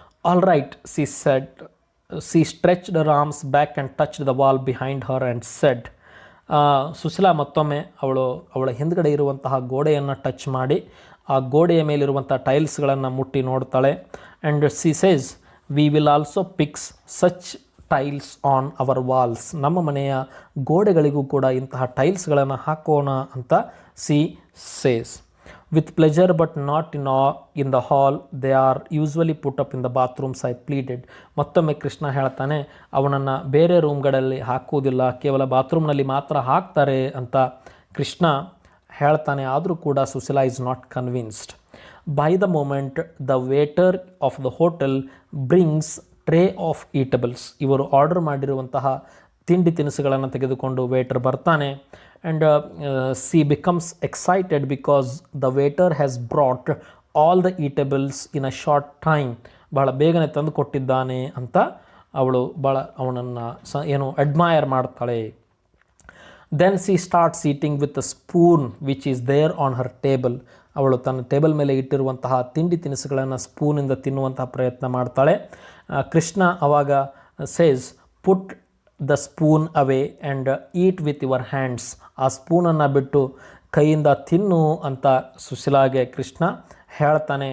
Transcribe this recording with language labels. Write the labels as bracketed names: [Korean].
[English] All right, she said. She stretched her arms back and touched the wall behind her and said, [Kannada] Sushila ಮತ್ತೊಮ್ಮೆ ಅವಳ ಹಿಂದ್ಗಡೆ ಇರುವಂತಹ ಗೋಡೆಯನ್ನು touch ಮಾಡಿ ಆ ಗೋಡೆಯ ಮೇಲಿರುವಂಥ ಟೈಲ್ಸ್ಗಳನ್ನು ಮುಟ್ಟಿ ನೋಡ್ತಾಳೆ. [English] And she says, we will also fix such tiles on our walls. [Kannada] ನಮ್ಮ ಮನೆಯ ಗೋಡೆಗಳಿಗೂ ಕೂಡ ಇಂತಹ ಟೈಲ್ಸ್ಗಳನ್ನು ಹಾಕೋಣ ಅಂತ [English] She says. With pleasure but not in the hall, they are usually put up in the bathrooms, I pleaded. [Kannada] ಮತ್ತೊಮ್ಮೆ ಕೃಷ್ಣ ಹೇಳ್ತಾನೆ, ಅವನನ್ನು ಬೇರೆ ರೂಮ್ಗಳಲ್ಲಿ ಹಾಕುವುದಿಲ್ಲ, ಕೇವಲ ಬಾತ್ರೂಮ್ನಲ್ಲಿ ಮಾತ್ರ ಹಾಕ್ತಾರೆ ಅಂತ ಕೃಷ್ಣ ಹೇಳ್ತಾನೆ. ಆದರೂ ಕೂಡ [English] Sushila is not convinced. By the moment the waiter of the hotel brings tray of eatables. [Kannada] ಇವರು ಆರ್ಡರ್ ಮಾಡಿರುವಂತಹ ತಿಂಡಿ ತಿನಿಸುಗಳನ್ನು ತೆಗೆದುಕೊಂಡು ವೇಟರ್ ಬರ್ತಾನೆ. [English] And she becomes excited because the waiter has brought all the eatables in a short time. [Kannada] ಬಹಳ ಬೇಗನೆ ತಂದು ಕೊಟ್ಟಿದ್ದಾನೆ ಅಂತ ಅವಳು ಅವನನ್ನು ಅಡ್ಮೈರ್ ಮಾಡ್ತಾಳೆ. [English] Then she starts eating with a spoon which is there on her table. [Kannada] ಅವಳು ತನ್ನ ಟೇಬಲ್ ಮೇಲೆ ಇಟ್ಟಿರುವಂತಹ ತಿಂಡಿ ತಿನಿಸುಗಳನ್ನು ಸ್ಪೂನಿಂದ ತಿನ್ನುವಂತಹ ಪ್ರಯತ್ನ ಮಾಡ್ತಾಳೆ. [English] ಕೃಷ್ಣ ಅವಾಗ says, put the spoon away and eat with your hands. [Kannada] ಆ ಸ್ಪೂನನ್ನು ಬಿಟ್ಟು ಕೈಯಿಂದ ತಿನ್ನು ಅಂತ ಸುಶೀಲಾಗೆ ಕೃಷ್ಣ ಹೇಳ್ತಾನೆ.